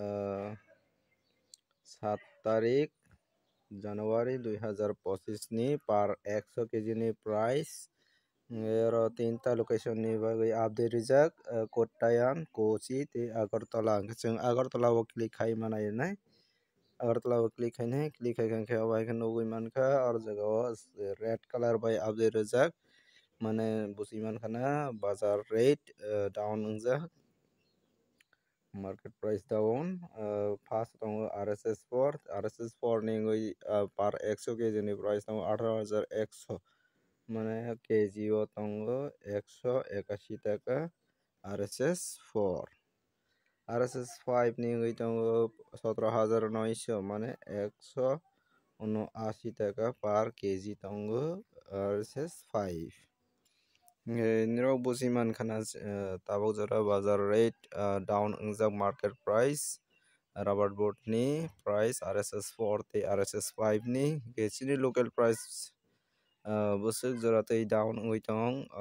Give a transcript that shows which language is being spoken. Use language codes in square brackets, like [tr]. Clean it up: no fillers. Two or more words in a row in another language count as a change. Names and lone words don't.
[trp] 7 tarik January 2025 ni par 100 kg ni price ero tinta location ni bagui update rijak Kottayam Kochi te Agartala chung Agartala o click khai manai nai Agartala o click khai nai click khai khe obai khe nugui mankha or jaga o [en] red color [trp] by update rijak mane busi mankha na bazar [en] rate down [trp] ungjak [en] market price down first [trp] tongo RSS4 ni ngui par 100 kg ni price tongo 18100 মানে কেজি ও tongo 181 টাকা RSS4 RSS5 ni ngui tongo 17900 মানে 179 টাকা per কেজি tongo RSS5 niro busiman khana tabok jora bazar [en] rate down [trp] ungjak [en] market price rubber board [trp] ni price RSS4 te RSS5 ni chini [en] local price [trp] busuk jora tei down ungui tong